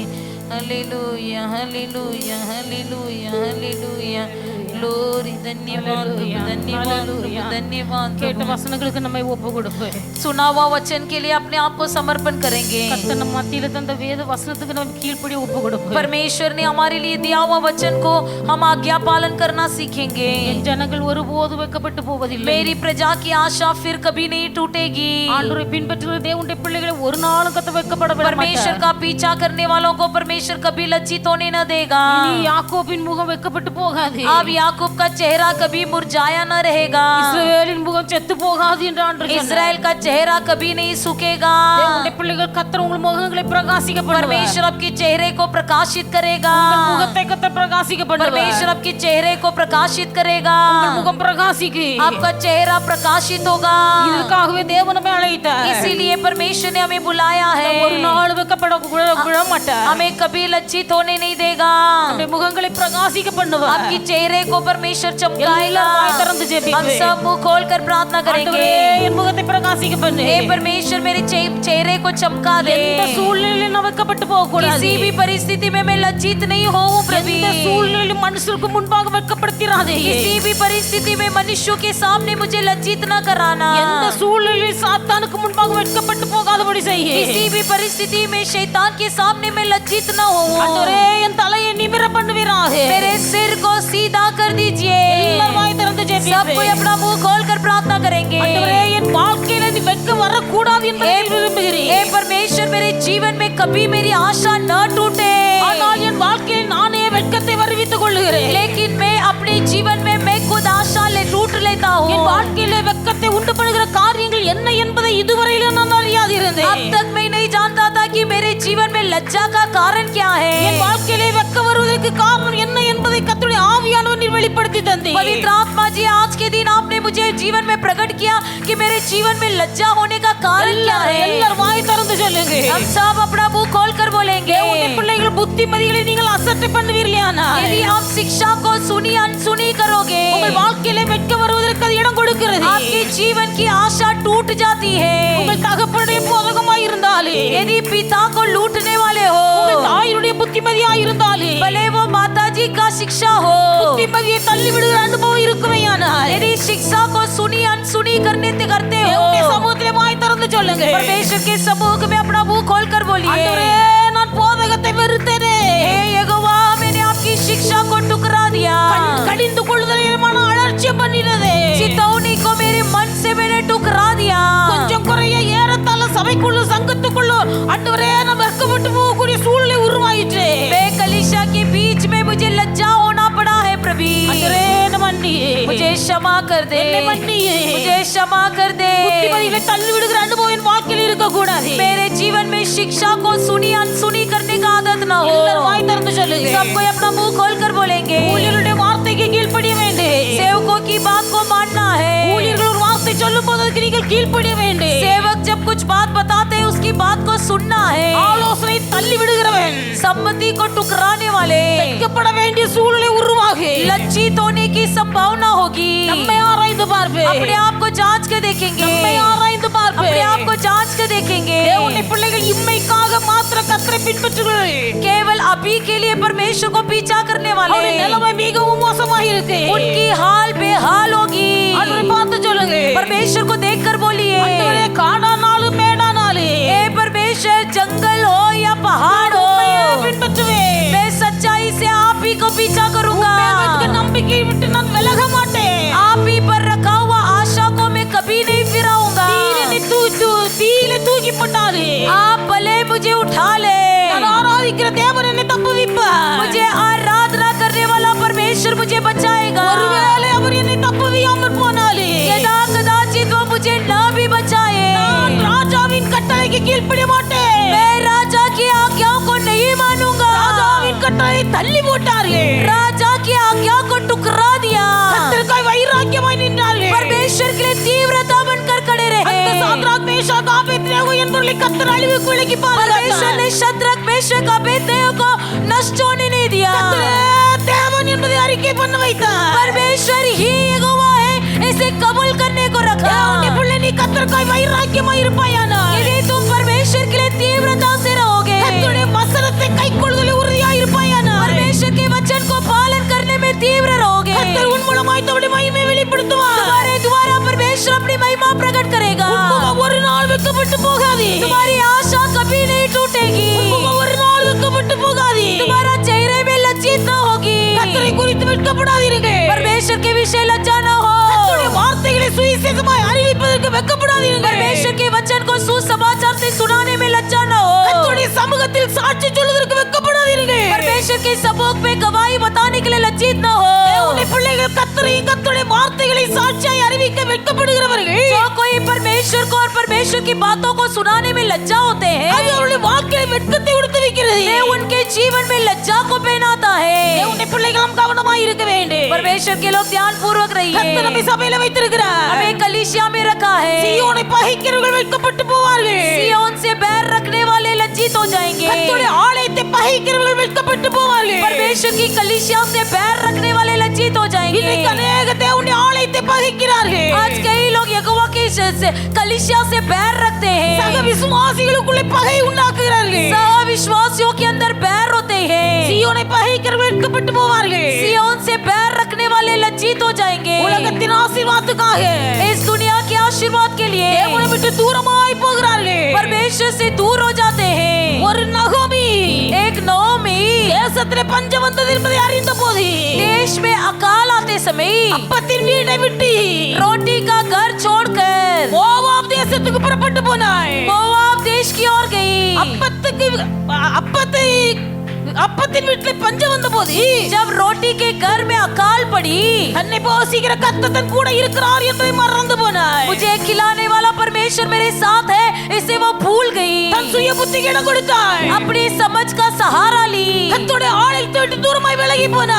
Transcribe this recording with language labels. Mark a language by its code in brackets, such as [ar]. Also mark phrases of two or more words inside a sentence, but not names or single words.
[hi] हालेलुया, हालेलुया, हालेलुया, हालेलुया। ग्लोरी, धन्यवाद प्रभु, धन्यवाद प्रभु, धन्यवाद [ta] கேட்ட வசனங்களுக்கு நம்மை ஒப்பு கொடுப்போம். [hi] सुना हुआ वचन के लिए अपने आप को समर्पण करेंगे। [ta] கர்த்தர் நம்ம மத்தியில தந்த வேத வசனத்துக்கு நம்ம கீழ்ப்படி ஒப்பு கொடுப்போம். [hi] परमेश्वर ने हमारे लिए दिया हुआ वचन को हम आज्ञा पालन करना सीखेंगे। [ta] என் ஜனங்கள் ஒருபோது வெட்கப்பட்டு போவதில்லை. [hi] मेरी प्रजा की आशा फिर कभी नहीं टूटेगी। [ta] ஆண்டவரை பின்பற்றுகிற தேவனுடைய பிள்ளைகளை ஒரு நாளும் கத்த வெட்கப்பட விட [hi] परमेश्वर [ta] மாட்டார். [hi] का पीछा करने वालों को परमेश्वर कभी लज्जित होने न देगा। [ta] இனி யாக்கோபின் முகம் வெட்கப்பட்டு போகாது. [hi] अब याकूब का चेहरा कभी मुरझाया न रहेगा, [ta] இஸ்ரவேலின் முகம் செத்து போகாது என்று ஆண்டவர் சொன்னார். [hi] इजराइल का चेहरा कभी नहीं सूखेगा। [ta] தேவனுடைய பிள்ளைகள் கர்த்தர் உங்கள் முகங்களை பிரகாசிக்க பண்ணுவார். [hi] परमेश्वर आपके चेहरे को प्रकाशित करेगा, [ta] உங்கள் முகத்தை கர்த்தர் பிரகாசிக்க பண்ணுவார். [hi] परमेश्वर आपके चेहरे को प्रकाशित करेगा, [ta] உங்கள் முகம் பிரகாசிக்கு. [hi] आपका चेहरा प्रकाशित होगा। [ta] இதற்காகவே தேவன் நம்மை அழைத்தார். [hi] इसीलिए परमेश्वर ने हमें बुलाया है, [ta] ஒரு நாள் வெட்கப்பட விட மாட்டார். [hi] हमें कभी लज्जित होने नहीं देगा। [ta] நம்முடைய முகங்களை பிரகாசிக்க பண்ணுவார். [hi] आपकी चेहरे को परमेश्वर चमकाएगा। [ta] வாய் திறந்து ஜெபிப்பேன். [hi] हम सब मुंह खोलकर प्रार्थना करेंगे, [ta] ஆண்டவரே, என் முகத்தை பிரகாசிக்க பண்ணு. [hi] हे परमेश्वर मेरे चेहरे को चमका दे। [ta] எந்த சூழ்நிலையிலும் நான் வெட்கப்பட்டு போக கூடாது. [hi] किसी भी परिस्थिति में मैं लज्जित नहीं होऊं प्रभु। [ta] எந்த சூழ்நிலையிலும் மனுஷருக்கு முன்பாக வெட்கப்படுத்திராதே. [hi] किसी भी परिस्थिति में मनुष्यों के सामने मुझे लज्जित न कराना। [ta] எந்த சூழ்நிலையிலும் சாத்தானுக்கு முன்பாக வெட்கப்பட்டு போகாதபடி செய்ய. [hi] किसी भी परिस्थिति में शैतान के सामने मैं लज्जित न होऊं। [ta] ஆண்டவரே, என் தலையை நிமிர பண்ணுவீராக. [hi] मेरे सिर को सीधा कर दीजिए। [ta] எல்லாரும் வாய் திறந்து [hi] सब [ta] ஜெபிப்பேன். [hi] कोई अपना मुंह खोलकर प्रार्थना करेंगे। [ta] ஆண்டவரே, என் வாழ்க்கையில நீ வெட்கம் வரக்கூடாது என்பதை விரும்புகிறேன். [hi] हे परमेश्वर मेरे जीवन में कभी मेरी आशा न टूटे, [ta] ஆனால் என் வாழ்க்கையில் நானே வெட்கத்தை வருவித்துக் கொள்ளுகிறேன். [hi] लेकिन मैं अपने जीवन में मैं खुद आशा लूट लेता हूँ। [ta] என் வாழ்க்கையில வெட்கத்தை உண்டு பண்ணுகிற காரியங்கள் என்ன என்பதை இதுவரையிலும் நான் அறியாதிருந்தேன். [hi] अब तक मैं नहीं जानता था कि मेरे जीवन में लज्जा का कारण क्या है। [ta] என் வாழ்க்கையிலே வெட்கம் வருவதற்கு காரணம் என்ன என்பதை கர்த்தருடைய ஆவியானவர் நீர் வெளிப்படுத்தி தந்தீர். [hi] पवित्र आत्मा जी, आज के दिन आपने मुझे जीवन में प्रकट किया कि मेरे जीवन में लज्जा होने का कारण क्या है। [ta] எல்லாரும் வாய் திறந்து சொல்லுங்க. [hi] हम सब अपना मुंह खोलकर बोलेंगे। [ta] தேவனுடைய பிள்ளைகள் புத்திமதிகளை நீங்கள் அசட்டை பண்ணுவீர்களானால் [hi] यदि आप शिक्षा को सुनी अनसुनी करोगे, [ta] உங்கள் வாழ்க்கையிலே வெட்கம் வருவதற்கு அது இடம் கொடுக்கிறது. [hi] आपके जीवन की आशा टूट जाती है। [ta] உங்கள் தகப்பனுடைய போதகமாய் இருந்தாலே, [hi] यदि पिता को लूटने वाले हो, [ta] உங்கள் தாயினுடைய புத்திமதியாய் இருந்தாலே, [hi] भले वो माता जी का शिक्षा हो, [ta] புத்திமதியை தள்ளி விடுகிற அனுபவம் இருக்குமேயானால், [hi] यदि शिक्षा को सुनी अनसुनी करते हो, [ta] தேவனுடைய சமூகத்திலே வாய் திறந்து சொல்லுங்க. [hi] परमेश्वर के समूह में अपना मुंह खोलकर बोलिए, [ta] ஆண்டவரே, நான் போதகத்தை வெறுத்தேனே. [hi] हे यहोवा, मैंने आपकी शिक्षा को ठुकरा दिया, [ta] கடிந்து கொள்ளுதலை மன அலட்சியம் பண்ணினதே. [hi] चितौनी को मेरे मन से मैंने ठुकरा दिया। [ta] கொஞ்சம் குறைய ஏறத்தாழ சபைக்குள்ள சங்கத்துக்குள்ள ஆண்டவரே, நான் வெட்கப்பட்டு போகக்கூடிய சூழ்நிலை உருவாயிற்று. [hi] मैं कलीसिया के बीच में मुझे लज्जा होना पड़ा है प्रभु। [ta] ஆண்டவரே, என்னை மன்னியே. [hi] मुझे क्षमा कर दे, [ta] என்னை மன்னியே. [hi] मुझे क्षमा कर दे। [ta] புத்திமதிகளை தள்ளி விடுகிற அனுபவம் என் வாழ்க்கையில் இருக்கக்கூடாது. [hi] मेरे जीवन में शिक्षा को सुनी अनसुनी करने का आदत न हो। [ta] எல்லாரும் வாய் திறந்து சொல்லுங்க. [hi] सब कोई अपना मुंह खोलकर बोलेंगे, [ta] ஊழியருடைய வார்த்தைக்கு கீழ்ப்படிய வேண்டும். [hi] सेवकों की बात को मानना है। [ta] ஊழியர்கள் ஒரு வார்த்தை சொல்லும் போது அதுக்கு நீங்கள் கீழ்ப்படிய வேண்டும். [hi] सेवक जब कुछ बात बताते हैं उसकी बात को सुनना है। [ta] ஆலோசனை தள்ளி விடுகிறவன் [hi] सम्मति को टुकराने वाले [ta] வெட்கப்பட வேண்டிய சூழ்நிலை உருவாகு. [hi] लज्जित होने की संभावना होगी। [ta] நம்மை ஆராய்ந்து பார்ப்பே. [hi] अपने आप को जांच के देखेंगे, [ta] நம்மை ஆராய்ந்து பார்ப்பே. [hi] अपने आप को जांच के देखेंगे। [ta] தேவனுடைய பிள்ளைகள் இம்மைக்காக மாத்திர கர்த்தரை பின்பற்றுகிறார்கள். [hi] केवल अभी के लिए परमेश्वर को पीछा करने [ta] அவருடைய [hi] वाले, [ta] நிலைமை மிகவும் மோசமாக இருக்கு. [hi] उनकी हाल बेहाल होगी। [ta] ஆண்டவரை பார்த்து சொல்லுங்க. [hi] परमेश्वर को देखकर बोलिए, [ta] ஆண்டவரே, காடானாலும் மேடானாலும் [hi] हे परमेश्वर, जंगल हो या पहाड़ हो, [ta] உம்மையே பின்பற்றுவேன். [hi] मैं सच्चाई से आप ही को पीछा करूंगा। [ta] உம்மை வைத்து நம்பிக்கை விட்டு நான் விலக மாட்டேன். [hi] आप ही पर रखा हुआ आशा को मैं कभी नहीं फिराऊंगा। [ta] தீயில தூக்கி போட்டாரு. [hi] आप भले मुझे उठा ले, [ta] நான் ஆராதிக்கிற தேவன் என்னை தப்புவிப்பார். [hi] मुझे आराधना करने वाला परमेश्वर मुझे बचाएगा। [ta] ஒருவேளை அவர் என்னை தப்புவியாமல் போனாலே, [hi] यदा कदाचित वो मुझे न भी बचाए, [ta] நான் ராஜாவின் கட்டளைக்கு கீழ்ப்படிய மாட்டேன். [hi] मैं राजा की आज्ञाओं को नहीं मानूंगा। [ta] ராஜாவின் கட்டளை தள்ளி போட்டார்கள். [hi] राजा की आज्ञा को टुकरा दिया, [ta] கர்த்தருக்காய் வைராக்கியமாய் நின்றார்கள். [hi] परमेश्वर के लिए तीव्रता बनकर खड़े [ta] அந்த [hi] रहे। [ta] சாத்ராக், மேஷாக், ஆபேத்நேகோ என்பவர்களை கர்த்தர் அழிவுக்கு விலக்கி [hi] परमेश्वर [ta] பாதுகாத்தார். [hi] ने शद्रक मेशक अबेदनेगो को नष्ट होने नहीं दिया। [ta] கர்த்தரே தேவன் என்பதை அறிக்கை பண்ண வைத்தார். [hi] परमेश्वर ही यहोवा है, इसे कबूल करने को रखा। [ta] தேவனுடைய பிள்ளை, நீ கர்த்தருக்காய் வைராக்கியமாய் இருப்பாயானால், [hi] यदि तुम परमेश्वर के लिए तीव्रता से रहोगे, [ta] கர்த்தருடைய வசனத்தை கைக்கொள்ளுதலில் உறுதியாய் இருப்பாயானால், [hi] परमेश्वर के वचन को पालन करने में तीव्र रहोगे, [ta] கர்த்தர் உன் மூலமாய் தம்முடைய மகிமையை வெளிப்படுத்துவார். [hi] तुम्हारे द्वारा परमेश्वर अपनी महिमा प्रकट करेगा। [ta] உன் முகம் ஒரு நாள் வெட்கப்பட்டு போகாது. [hi] तुम्हारी आशा कभी नहीं टूटेगी, [ta] உன் முகம் ஒரு நாள் வெட்கப்பட்டு போகாது. [hi] तुम्हारा चेहरे में लज्जित न होगी। [ta] கர்த்தரை குறித்து வெட்கப்படாதீர்கள். [hi] परमेश्वर के विषय लज्जा न हो। [ta] கர்த்தருடைய வார்த்தைகளை சுவிசேஷமாய் அறிவிப்பதற்கு வெட்கப்படாதீர்கள். [hi] परमेश्वर के वचन को सुसमाचार से सुनाने में लज्जा न हो। [ta] கர்த்தருடைய சமூகத்தில் சாட்சி சொல்வதற்கு வெட்கப்படாதீர்கள். [hi] परमेश्वर के सबूत पे गवाही बताने के लिए लज्जित न हो। [ta] தேவனுடைய பிள்ளைகளை வெட்கப்படுகிறவர்கள் [hi] जो कोई परमेश्वर को और परमेश्वर की बातों को सुनाने में लज्जा होते हैं, [ta] அது அவருடைய வாழ்க்கையில் வெட்கத்தை கொடுத்து வைக்கிறது. [hi] वे उनके जीवन में लज्जा को पहनाता है। [ta] தேவனுடைய பிள்ளைகளும் கவனமாய் இருக்க வேண்டும். [hi] परमेश्वर के लोग ध्यान पूर्वक [ta] கர்த்தர் [hi] रहिए। [ta] நம்மை சபையில வைத்திருக்கிறார். [hi] हमें कलीसिया में रखा है। [ta] சீயோனை பகைக்கிறவர்கள் வெட்கப்பட்டு போவார்கள். [hi] सिय्योन से बैर रखने वाले लज्जित हो जाएंगे। [ta] கர்த்தருடைய ஆலயத்தை பகைக்கிறவர்கள் வெட்கப்பட்டு போவார்கள். [hi] परमेश्वर की कलीसिया से बैर रखने वाले लज्जित हो जाएंगे। [ta] இன்றைக்கு अनेक தேவனுடைய ஆலயத்தை பகைக்கிறார்கள். [hi] आज कई लोग यहोवा की कलीसिया से बैर रखते [ta] சக [hi] हैं। [ta] விசுவாசிகளுக்குள்ளே பகை உண்டாக்குகிறார்கள். [hi] सह विश्वासियों के अंदर बैर होते हैं। [ta] சீயோனை பகைக்கிறவர்கள் வெட்கப்பட்டு போவார்கள். [hi] सिय्योन से बैर रखने वाले लज्जित हो जाएंगे। [ta] உலகத்தின் ஆசீர்வாதத்துக்காக [hi] इस दुनिया के आशीर्वाद के लिए [ta] தேவனை விட்டு தூரமாய் போகிறார்கள். [hi] परमेश्वर से दूर हो जाते हैं। [ta] ஒரு நகோமி [hi] एक नोमी [ta] தேசத்திலே பஞ்சம் வந்தது என்பதை அறிந்த போது [hi] देश में अकाल आते समय [ta] அப்பத்தின் வீட்டை விட்டு [hi] रोटी का घर छोड़कर [ta] மோவாப் தேசத்துக்கு புறப்பட்டு போனாய். [hi] मोआब देश की ओर गई। [ta] அப்பத்தின் வீட்டிலே பஞ்சம் வந்த போது [hi] जब रोटी के घर में अकाल पड़ी, [ta] தன்னை போஷிக்கிற கர்த்தர் தன் கூட இருக்கிறார் என்பதை மறந்து போனாய். [hi] मुझे खिलाने वाला परमेश्वर मेरे साथ है, इसे वो भूल गई। [ta] தன் சுய புத்திக்கு இடம் கொடுத்தாய். [hi] अपनी समझ का सहारा ली। [ta] கர்த்தருடைய ஆலயத்தை விட்டு தூரமாய் விலகி போனாய்.